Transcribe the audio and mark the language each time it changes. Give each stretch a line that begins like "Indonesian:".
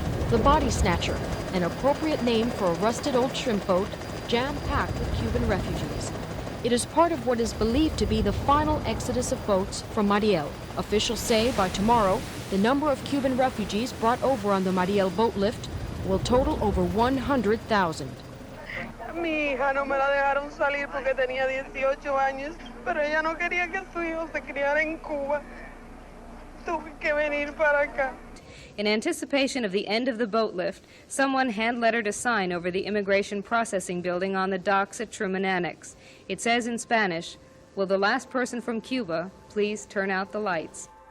English: The Body Snatcher, an appropriate name for a rusted old shrimp boat jam-packed with Cuban refugees. It is part of what is believed to be the final exodus of boats from Mariel. Officials say by tomorrow, the number of Cuban refugees brought over on the Mariel boat lift will total over 100,000.
Spanish: Mi hija no me la dejaron salir porque tenía 18 años, pero ella no quería que su hijo se criara en Cuba. Tuve que venir para acá.
English: In anticipation of the end of the boat lift, someone hand-lettered a sign over the immigration processing building on the docks at Truman Annex. It says in Spanish, "Will the last person from Cuba please turn out the lights?"